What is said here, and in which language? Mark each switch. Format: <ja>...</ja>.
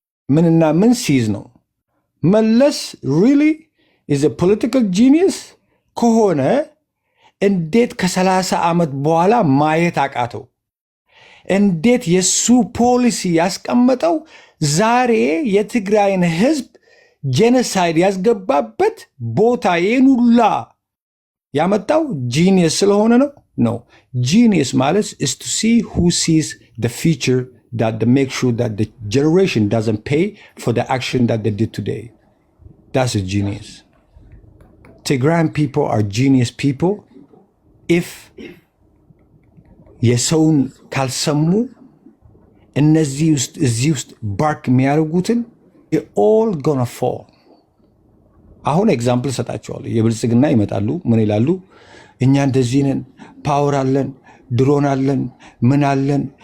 <am>ምንና ምን ሲይዝ ነው? መለስ</am> <en>really is a political genius</en> <am>ከሆነ እንዴት ከ30 ዓመት በኋላ ማየት አቃተው? እንዴት የሱ ፖሊሲ ያስቀመጠው ዛሬ የትግራይን ህዝብ ጄኖሳይድ ያስገባበት ቦታ የኑላ ያመጣው ጂኒየስ ስለሆነ ነው?</am> <en>No. Genius ማለት is to see who sees the future that they make sure that the generation doesn't pay for the action that they did today. That's a genius. Tigrayan people are genius people. If</en> <am>የሰውን ካልሰሙ እነዚህ ውስጥ ባርክ የሚያደርጉትን</am> <en>all gonna fall።</en> <am>አሁን ኤግዛምፕል ሰጣቸዋለሁ። የብልጽግና ይመጣሉ ምን ይላሉ? እኛ እንደዚህ ነን፣ ፓወር አለን፣ ድሮን አለን፣ ምን አለን።</am>